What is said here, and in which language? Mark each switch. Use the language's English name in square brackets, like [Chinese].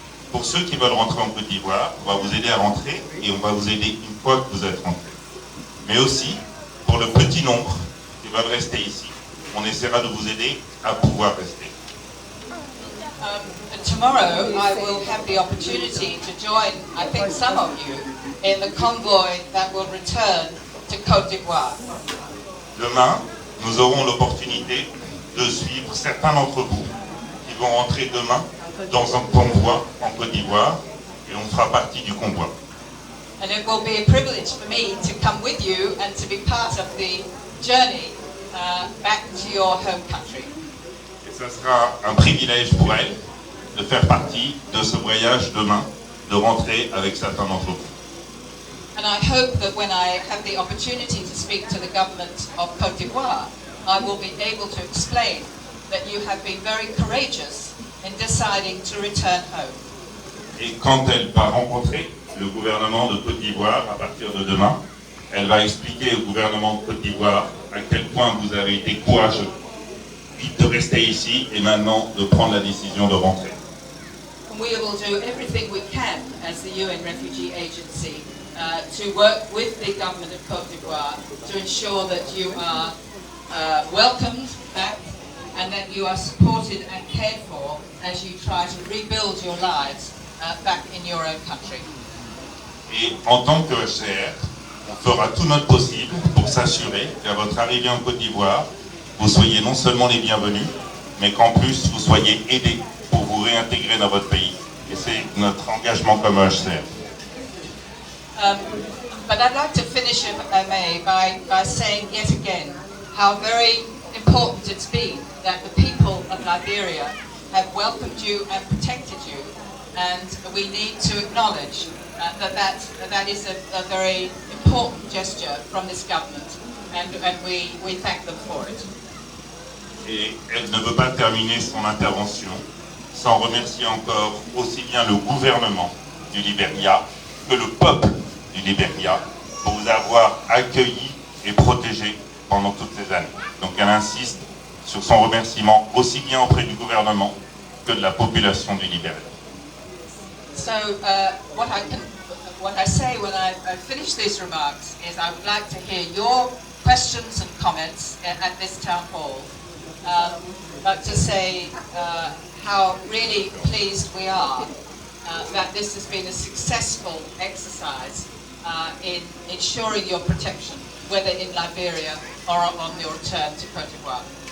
[French] Pour ceux qui veulent rentrer en Côte d'Ivoire, on va vous aider à rentrer et on va vous aider une fois que vous êtes rentré. Mais aussi, pour le petit nombre qui veulent rester ici, on essaiera de vous aider à pouvoir rester. [English] Tomorrow I will have the opportunity to join, I think some of you, in the convoy that will return to Côte d'Ivoire. [French] Demain, nous aurons l'opportunité de suivre certains d'entre vous qui vont rentrer demain dans un convoi en Côte d'Ivoire et on fera partie du convoi. [English] And it will be a privilege for me to come with you and to be part of the journey back to your home country. [French] Et ça sera un privilège pour elle de faire partie de ce voyage demain, de rentrer avec certains d'entre vous. [English] And I hope that when I have the opportunity to speak to the government of Côte d'Ivoire, I will be able to explain that you have been very courageous in deciding to return home. [French] Et quand elle va rencontrer le gouvernement de Côte d'Ivoire à partir de demain, elle va expliquer au gouvernement de Côte d'Ivoire à quel point vous avez été courageux de rester ici et maintenant de prendre la décision de rentrer. [English] And we will do everything we can as the UN Refugee Agency to work with the government of Côte d'Ivoire to ensure that you are welcomed back and that you are supported and cared for as you try to rebuild your lives back in your own country. [French] Et en tant que HCR, on fera tout notre possible pour s'assurer qu'à votre arrivée en Côte d'Ivoire, vous soyez non seulement les bienvenus, mais qu'en plus vous soyez aidés pour vous réintégrer dans votre pays. Et c'est notre engagement comme HCR. [English] But I'd like to finish, if I may, by saying yet again how very important it's been that the people of Liberia have welcomed you and protected you, and we need to acknowledge that is a very important gesture from this government, and we thank them for it. [French] Et elle ne veut pas terminer son intervention sans remercier encore aussi bien le gouvernement du Liberia que le peuple du Liberia pour vous avoir accueilli et protégé pendant toutes ces années. Donc elle insiste sur son remerciement aussi bien auprès du gouvernement que de la population du Liberia. [English] So what I say when I finish these remarks is I would like to hear your questions and comments at this town hall. But to say how really pleased we are that this has been a successful exercise in ensuring your protection, whether in Liberia or on your return to Côte d'Ivoire.